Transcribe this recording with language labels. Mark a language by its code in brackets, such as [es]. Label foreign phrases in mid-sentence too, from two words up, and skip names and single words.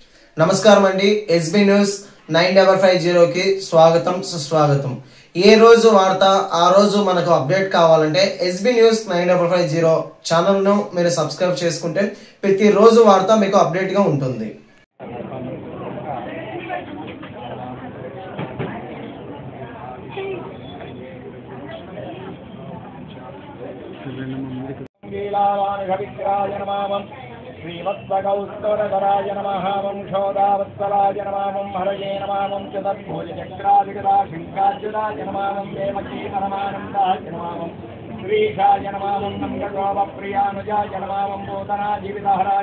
[te] నమస్కారం అండి. ఎస్బీ న్యూస్ 9550కి స్వాగతం సుస్వాగతం. ఏ రోజు వార్త ఆ రోజు మనకు అప్డేట్ కావాలంటే ఎస్బీ న్యూస్ 9550 ఛానల్ను మీరు సబ్స్క్రైబ్ చేసుకుంటే ప్రతిరోజు వార్త మీకు అప్డేట్గా ఉంటుంది. [sa] श्रीवत्सगौस्तरधराय नमः वंशोदावत्सलाय नमः हरये नमः चतुर्भुजचक्रादिगदाशङ्काद्युदाय नमः देवकी परमानन्दाय नमः श्रीशाय नमः नन्दगोपप्रियानुजाय नमः भूतनाजीवितहराय